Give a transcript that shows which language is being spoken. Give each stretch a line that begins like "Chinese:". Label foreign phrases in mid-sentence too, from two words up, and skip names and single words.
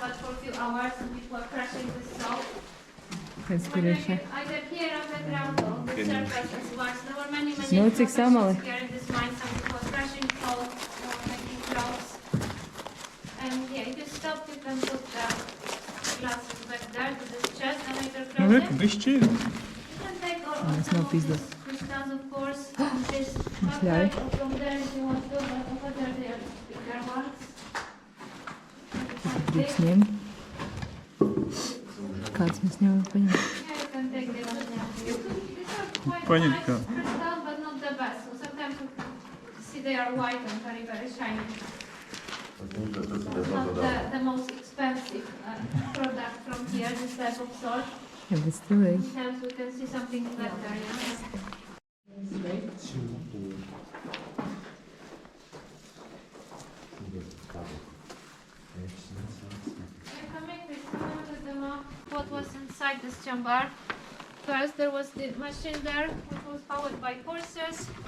English: Either here on the ground or
Latvian: pie ņem.
English: surplus as well. So there were many
Latvian: Nu, cik samali?
English: professions here in this mine. Some people were crushing clothes, they were making clothes. And yeah, if you stop, you can put the glasses back there to this chest and later
Latvian: Nu,
English: close
Latvian: reku,
English: it.
Latvian: bišķi.
English: You can take all
Latvian: Tas
English: some
Latvian: nav
English: of
Latvian: pizda.
English: these crystals, of course, and this
Latvian: ļauj.
English: bucket, or from there if you want to, but over there they are bigger ones.
Latvian: Drīkst ņemt. Kāds mēs nevaram paņemt?
English: Yeah, you can take this one. These are quite
Latvian: Paņem
English: nice
Latvian: kā.
English: crystals, but not the best. So sometimes you see they are white and very, very shiny. Not the most expensive product from here, this type of salt.
Latvian: Jā, bet stilīgi.
English: Sometimes we can see something better, yeah. What was inside this chamber? First, there was the machine there, which was powered by horses.